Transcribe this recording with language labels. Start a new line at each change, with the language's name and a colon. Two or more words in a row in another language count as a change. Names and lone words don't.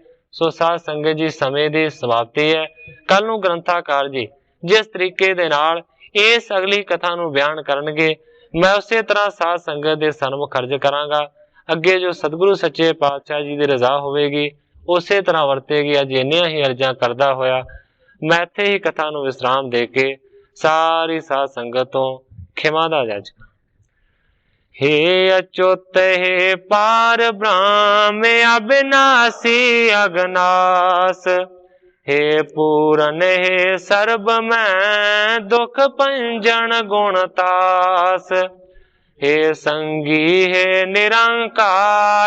Punjabi: ਸੋ ਸਾਧ ਸੰਗਤ ਜੀ ਸਮੇਂ ਦੀ ਸਮਾਪਤੀ ਹੈ। ਕੱਲ੍ਹ ਨੂੰ ਗ੍ਰੰਥਕਾਰ ਜੀ ਜਿਸ ਤਰੀਕੇ ਦੇ ਨਾਲ ਇਸ ਅਗਲੀ ਕਥਾ ਨੂੰ ਬਿਆਨ ਕਰਨਗੇ ਮੈਂ ਉਸੇ ਤਰ੍ਹਾਂ ਸਾਧ ਸੰਗਤ ਦੇ ਸਨਮੁਖ ਅਰਜ਼ ਕਰਾਂਗਾ। ਅੱਗੇ ਜੋ ਸਤਿਗੁਰੂ ਸੱਚੇ ਪਾਤਸ਼ਾਹ ਜੀ ਦੀ ਰਜ਼ਾ ਹੋਵੇਗੀ ਉਸੇ ਤਰ੍ਹਾਂ ਵਰਤੇਗੀ। ਅੱਜ ਇੰਨੀਆਂ ਹੀ ਅਰਜ਼ਾਂ ਕਰਦਾ ਹੋਇਆ ਮੈਂ ਇੱਥੇ ਹੀ ਕਥਾ ਨੂੰ ਵਿਸ਼ਰਾਮ ਦੇ ਕੇ ਸਾਰੀ ਸਾਧ ਸੰਗਤ ਤੋਂ ਖਿਮਾ ਦਾ ਜਾਚਕ।
Hindi: हे अच्युत हे पार ब्रह्म अविनाशी अगनास, हे पूरन हे सर्ब मैं दुख पंजन गुणतास, हे संगी हे निरंकार